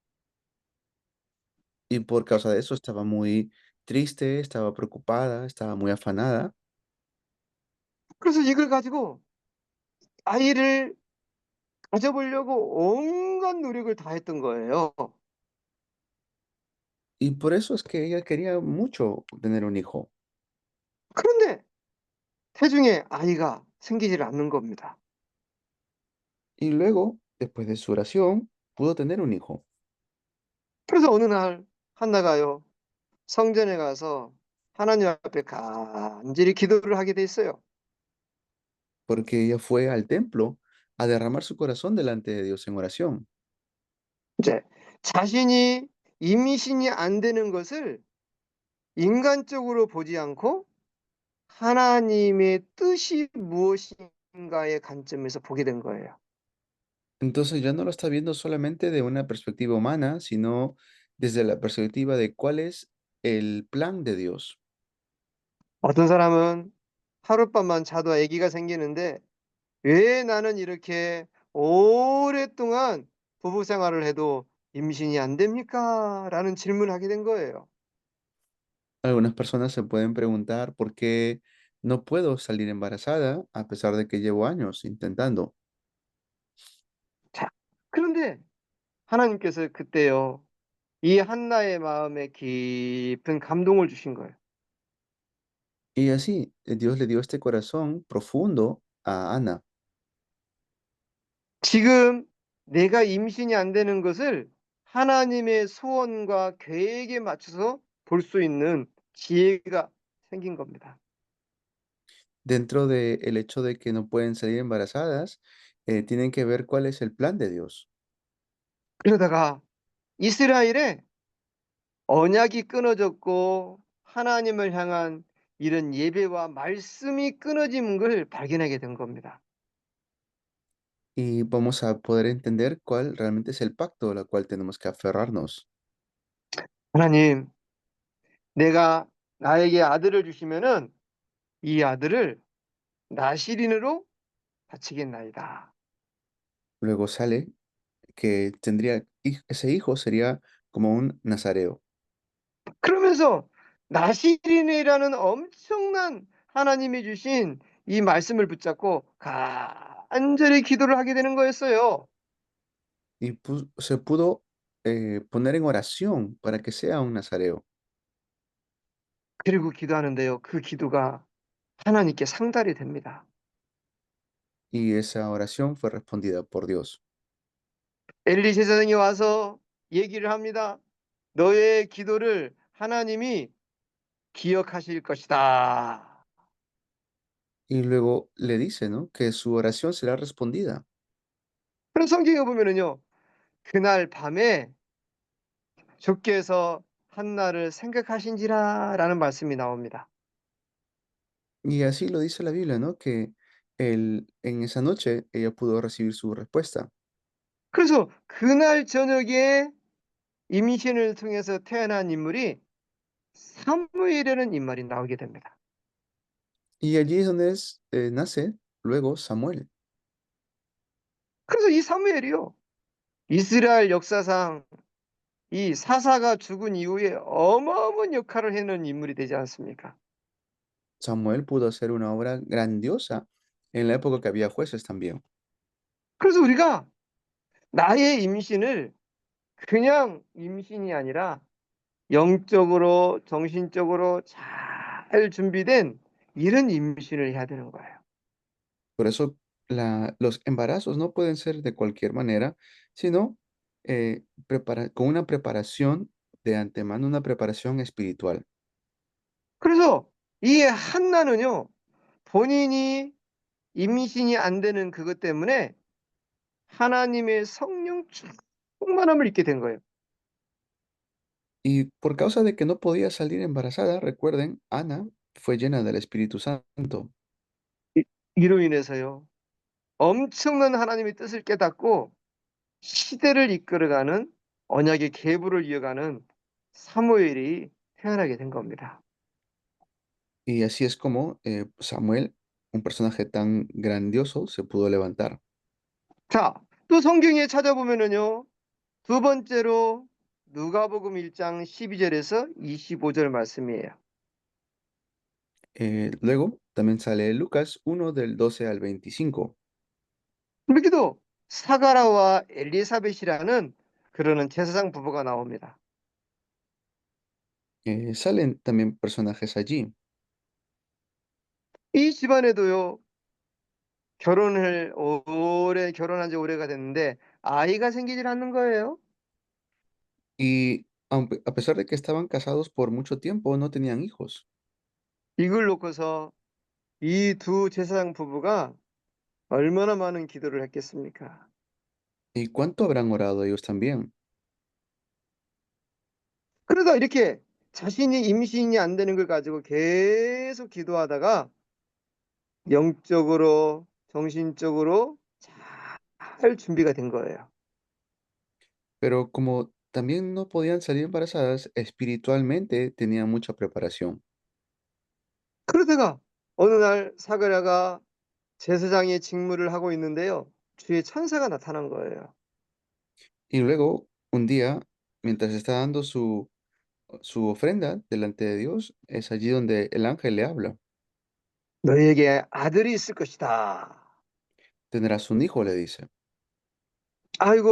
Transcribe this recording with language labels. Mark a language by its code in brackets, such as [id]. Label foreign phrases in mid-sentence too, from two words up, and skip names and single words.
[es] Y por causa de eso estaba muy triste, estaba preocupada, estaba muy afanada. [ko] 그래서 이걸 가지고 아이를 가져보려고 온갖 노력을 다 했던 거예요. [es] Y por eso es que ella quería mucho tener un hijo. [ko] 그런데 태중에 아이가 생기질 않는 겁니다. [es] Y luego, después de su oración, pudo tener un hijo. [ko] 그래서 어느 날 한나가요. 성전에 가서 하나님 앞에 간절히 기도를 하게 돼 있어요. [es] Porque ella fue al templo a derramar su corazón delante de Dios en oración. [ko] 이제 자신이 임신이 안 되는 것을 인간적으로 보지 않고 하나님의 뜻이 무엇인가의 관점에서 보게 된 거예요. [es] Entonces ya no lo está viendo solamente de una perspectiva humana, sino desde la perspectiva de cuál es el plan de Dios. [ko] 어떤 사람은 하룻밤만 자도 아기가 생기는데 왜 나는 이렇게 오랫동안 부부 생활을 해도 임신이 안 됩니까? 라는 질문을 하게 된 거예요. [es] Algunas personas se pueden preguntar por qué no puedo salir embarazada a pesar de que llevo años intentando. [ko] 자, 그런데 하나님께서 그때요. 이 한나의 마음에 깊은 감동을 주신 거예요. [es] Y así Dios le dio este corazón profundo a Ana. [ko] 지금 내가 임신이 안 되는 것을 하나님의 소원과 계획에 맞춰서 볼 수 있는 지혜가 생긴 겁니다. [es] Dentro del hecho de que no pueden salir embarazadas, tienen que ver cuál es el plan de Dios. [ko] 그러다가 이스라엘에 언약이 끊어졌고 하나님을 향한 이런 예배와 말씀이 끊어진 걸 발견하게 된 겁니다. [es] Y vamos a poder entender cuál realmente es el pacto al cual tenemos que aferrarnos. [ko] 하나님, 내가 나에게 아들을 주시면은 이 아들을 나시린으로 바치겠나이다. [es] Luego sale que tendría, ese hijo sería como un nazareo. [ko] 그러면서 나시린이라는 엄청난 하나님이 주신 이 말씀을 붙잡고 간절히 기도를 하게 되는 거였어요. [es] Y se pudo poner en oración para que sea un nazareo. [ko] 그리고 기도하는데요. 그 기도가 하나님께 상달이 됩니다. [es] Y esa oración fue respondida por Dios. [ko] 엘리 제사장이 와서 얘기를 합니다. 너의 기도를 하나님이 기억하실 것이다. [es] Y luego le dice, ¿no? Que su oración será respondida. [ko] 그런 성경에 보면은요. 그날 밤에 주께서 한나를 생각하신지라라는 말씀이 나옵니다. [es] Y así lo dice la Biblia, ¿no? Que en esa noche ella pudo recibir su respuesta. [ko] 그래서 그날 저녁에 임신을 통해서 태어난 인물이 사무엘이라는 인물이 나오게 됩니다. [es] Y allí es donde nace luego Samuel. [ko] 그래서 이 사무엘이요. 이스라엘 역사상 이 사사가 죽은 이후에 어마어마한 역할을 해놓은 인물이 되지 않습니까? [es] Samuel pudo hacer una obra grandiosa en la época que había jueces también. [ko] 그래서 우리가 나의 임신을 그냥 임신이 아니라 영적으로, 정신적으로 잘 준비된 이런 임신을 해야 되는 거예요. [es] Por eso los embarazos no pueden ser de cualquier manera, sino con una preparación de antemano, una preparación espiritual. [ko] 그래서 이 한나는요, 본인이 임신이 안 되는 그것 때문에 하나님의 성령 충만함을 입게 된 거예요. [es] Y por causa de que no podía salir embarazada, recuerden, Ana fue llena del Espíritu Santo. [ko] 이, 이로 인해서요, 엄청난 하나님의 뜻을 깨닫고 시대를 이끌어가는 언약의 계보를 이어가는 사무엘이 태어나게 된 겁니다. [es] Y así es como Samuel, un personaje tan grandioso, se pudo levantar. [ko] 자, 또 성경에 찾아보면은요, 두 번째로 누가복음 1장 12절에서 25절 말씀이에요. [es] Luego también sale Lucas 1 del 12 al 25. [ko] 여기도 사가라와 엘리사벳이라는 그러는 제사장 부부가 나옵니다. [es] Salen también personajes allí. [ko] 이 집안에도요, 결혼한 지 오래가 됐는데 아이가 생기질 않는 거예요. [es] Y a pesar de que estaban casados por mucho tiempo, no tenían hijos. [ko] 이걸 놓고서 이 두 제사장 부부가 얼마나 많은 기도를 했겠습니까? [es] ¿Y cuánto habrán orado ellos también? [ko] 그러다 이렇게 자신이 임신이 안 되는 걸 가지고 계속 기도하다가 영적으로, 정신적으로 잘 준비가 된 거예요. [es] Pero como también no podían salir embarazadas, espiritualmente tenían mucha preparación. [ko] 그러다가 어느 날 사그라가 제사장의 직무를 하고 있는데요. 주의 천사가 나타난 거예요. [es] Y luego, un día, mientras está dando su ofrenda delante de Dios, es allí donde el ángel le habla. [ko] 너에게 아들이 있을 것이다. [es] Tendrás un hijo, le dice.